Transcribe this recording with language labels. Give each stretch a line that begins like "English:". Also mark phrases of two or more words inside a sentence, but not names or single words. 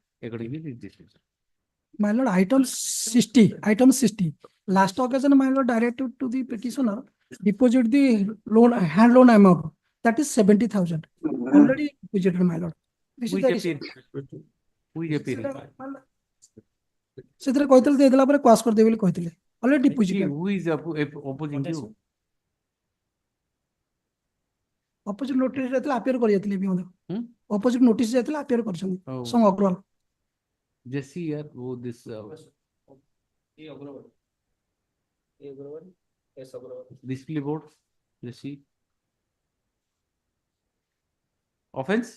English: Accordingly, this decision. My lord, item 60. Last occasion, my lord directed to the petitioner deposit the loan, hand loan amount. That is 70,000. Already deposited, my lord. This is the issue. Who is appearing?
Odia: ସେଥିରେ କହିଥିଲେ ଦେଇଦେଲା ପରେ କ୍ୱାସ୍ କରିଦେବେ ବୋଲି କହିଥିଲେ
English: already deposit. Who is opposing you? Opposite notice
Odia: ଯାଇଥିଲା appear କରି ଯାଇଥିଲେ ବି ମଧ୍ୟ.
English: Opposite notice
Odia: ଯାଇଥିଲା appear କରିଛନ୍ତି. Some Agrawal.
English: Just see here who this display board. Just see. Offense?